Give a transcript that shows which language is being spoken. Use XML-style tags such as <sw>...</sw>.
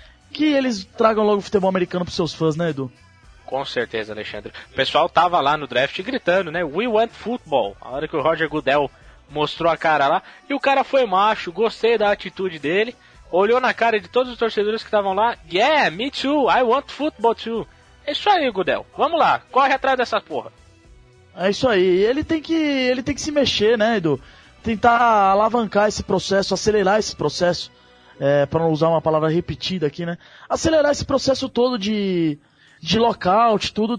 <pt>Que eles tragam logo o futebol americano para os seus fãs, né, Edu? Com certeza, Alexandre. O pessoal tava lá no draft gritando, né?</pt> <en>We want football.</en> <pt>A hora que o Roger Goodell mostrou a cara lá. E o cara foi macho, gostei da atitude dele. Olhou na cara de todos os torcedores que estavam lá.</pt> <en>Yeah, me too, I want football too.</en> <pt>É isso aí, Goodell. Vamos lá, corre atrás dessa porra. É isso aí, ele tem que se mexer, né, Edu? Tentar alavancar esse processo, acelerar esse processo, pra não usar uma palavra repetida aqui, né? Acelerar esse processo todo de lockout, tudo.</pt>